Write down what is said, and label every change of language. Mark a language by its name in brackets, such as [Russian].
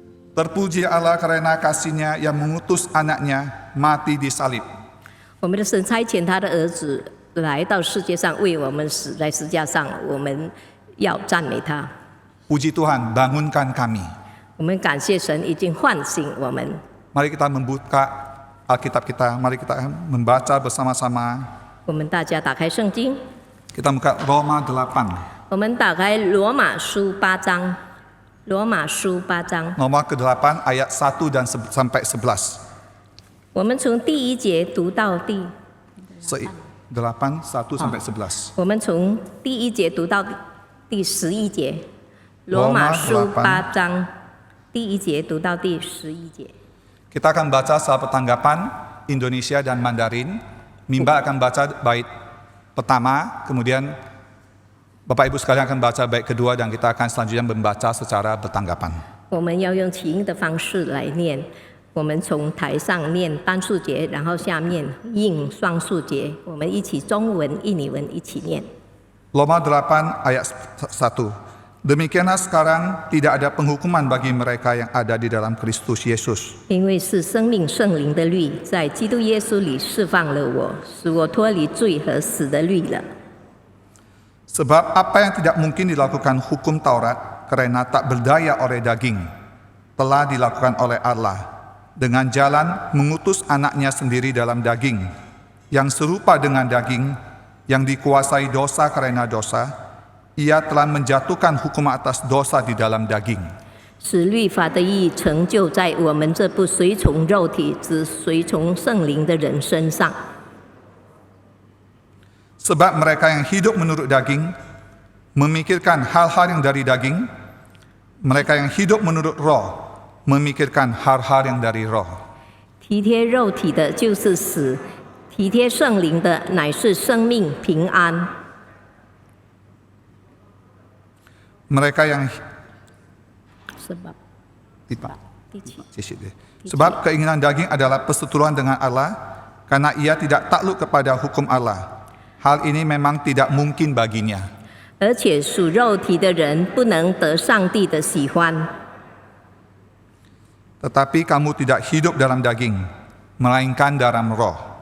[Indonesian] Terpuji Allah karena kasih-Nya yang mengutus anaknya mati di salib. [Chinese] 我们的神差遣他的儿子来到世界上，为我们死在十字架上，我们要赞美他。 [Indonesian] Puji Tuhan, bangunkan kami. [Chinese] 我们感谢神已经唤醒我们。 [Indonesian] Mari kita membuka Alkitab kita, mari kita membaca bersama-sama. [Chinese] 我们大家打开圣经， [Indonesian] Kita buka Roma 8. [Chinese] 我们打开罗马书8章，罗马书8章， [Indonesian] Nomor ke-8 ayat 1 dan sampai 11. [Chinese] 我们从第1节读到第， [Indonesian] 8, 1 sampai 11. [Chinese] 我们从第1节读到第11节，罗马书8章第1节读到第11节。 [Indonesian] Kita akan baca secara pertanggapan Indonesia dan Mandarin. Mimba akan baca bait pertama, kemudian Bapak Ibu sekalian akan baca bait kedua dan kita akan selanjutnya membaca secara bertanggapan. [Chinese] 我们要用起音的方式来念，我们从台上念单数节，然后下面应双数节，我们一起中文、印尼文一起念。 [Indonesian] Roma 8 ayat 1. Demikianlah sekarang tidak ada penghukuman bagi mereka yang ada di dalam Kristus Yesus. [Chinese] 因为是生命圣灵的律，在基督耶稣里释放了我，使我脱离罪和死的律了。 [Indonesian] Sebab apa yang tidak mungkin dilakukan hukum Taurat karena tak berdaya oleh daging, telah dilakukan oleh Allah dengan jalan mengutus anaknya sendiri dalam daging, yang serupa dengan daging, yang dikuasai dosa karena dosa, ia telah menjatuhkan hukum atas dosa di dalam daging. [Chinese] 使律法的义成就在我们这不随从肉体，只随从圣灵的人身上。 [Indonesian] Sebab mereka yang hidup menurut daging memikirkan hal-hal yang dari daging, mereka yang hidup menurut roh memikirkan hal-hal yang dari roh. [Chinese] 体贴肉体的就是死，体贴圣灵的乃是生命平安。 [Indonesian] Mereka yang Sebab keinginan daging adalah perseteruan dengan Allah, karena ia tidak takluk kepada hukum Allah. Hal ini memang tidak mungkin baginya. [Chinese] 而且属肉体的人不能得上帝的喜欢。 [Indonesian] Tetapi kamu tidak hidup dalam daging, melainkan dalam roh.